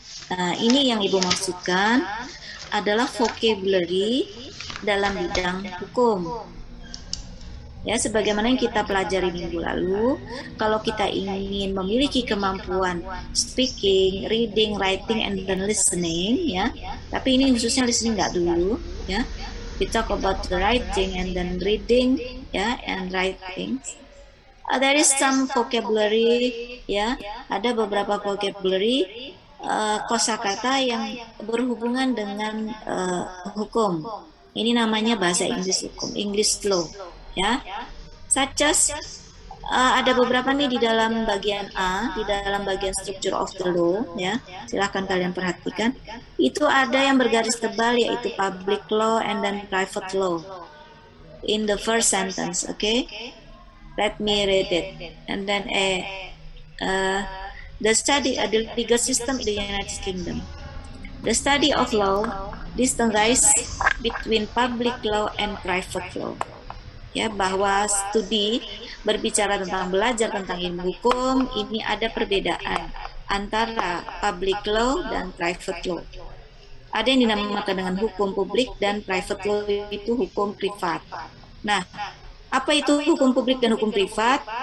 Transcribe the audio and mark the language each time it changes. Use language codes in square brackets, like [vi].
[id] Nah, ini yang Ibu maksudkan adalah vocabulary dalam bidang hukum. Ya, sebagaimana yang kita pelajari minggu lalu, kalau kita ingin memiliki kemampuan speaking, reading, writing, and then listening ya. Tapi ini khususnya listening nggak dulu ya. [en] We talk about the writing and then reading, ya, and writing. There is some vocabulary, [id] ya, ada beberapa vocabulary kosakata yang berhubungan dengan hukum. Ini namanya bahasa Inggris hukum, English law, ya. [en] Such as [id] ada beberapa nih di dalam bagian A, di dalam bagian structure of the law, ya. Silahkan kalian perhatikan. Itu ada yang bergaris tebal, yaitu public law and then private law. [en] In the first sentence, okay? Let me read it. And then the legal system in the United Kingdom. The study of law distinguishes between public law and private law. [id] Ya, bahwa studi berbicara tentang belajar tentang ilmu hukum, ini ada perbedaan antara public law dan private law. Ada yang dinamakan dengan hukum publik dan private law itu hukum privat. Nah, apa itu hukum publik dan hukum privat?